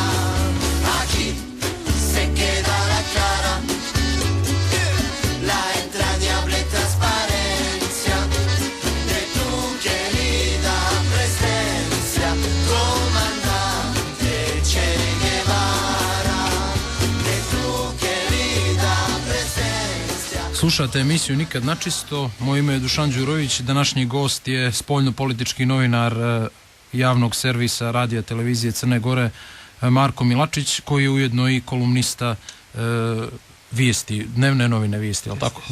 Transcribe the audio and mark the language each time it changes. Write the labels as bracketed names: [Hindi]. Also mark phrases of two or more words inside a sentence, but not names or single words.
[Spanish] Aquí se queda la clara, la entrañable transparencia de tu querida presencia, comandante Che Guevara, de tu querida presencia. [Serbian] Slušate emisiju Nikad načisto. Moje ime je Dušan Đurović. Današnji gost je spoljnopolitički novinar javnog servisa radija televizije Crne Gore Marko Milačić, koji je ujedno i kolumnista vijesti, dnevne novine vijesti, ali tako?